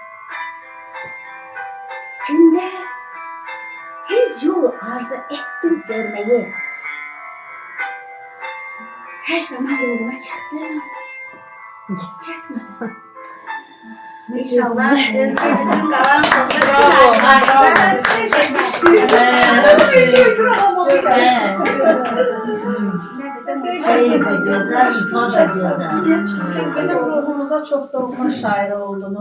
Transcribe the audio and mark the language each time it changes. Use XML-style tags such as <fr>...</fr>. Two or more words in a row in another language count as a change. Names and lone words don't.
<az>Gündə 100 yol arzu etdim görməyi. Hər zaman yoluna çıxdım, çatmadı.</az> <tr>İnşallah ülkemizin qalan Şiir de güzel, ifa da güzel. Siz bizim ruhumuza çok doğma şair oldunuz.</tr>